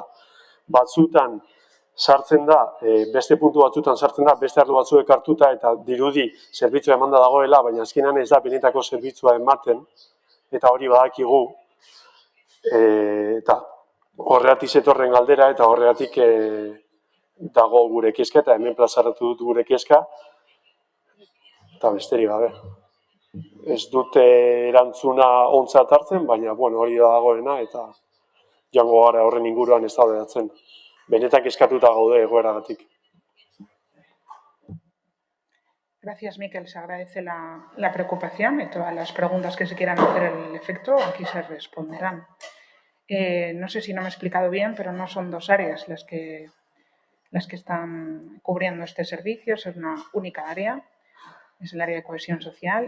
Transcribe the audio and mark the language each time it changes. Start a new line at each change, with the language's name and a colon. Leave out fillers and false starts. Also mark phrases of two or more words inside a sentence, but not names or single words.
Basque: Batzutan sartzen da, beste puntu batzutan sartzen da, beste arlo batzuek hartuta eta dirudi zerbitzua emanda dagoela, baina azkenean ez da benetako zerbitzua ematen, eta hori badakigu, eta horregatik zetorren galdera, eta horregatik dago gure kezka, eta hemen plazaratu dut gure kezka, eta besterik gabe. Ez dute erantzuna ontzat hartzen, baina hori da dagoena, eta joango gara horren inguruan ez daudeatzen. Benetan kezkatuta gaude egoeragatik.
Spanish: Gracias, Miquel. Se agradece la preocupación y todas las preguntas que se quieran hacer al efecto, aquí se responderán. No sé si no me he explicado bien, pero no son 2 áreas las que están cubriendo este servicio, es una única área, es el área de cohesión social.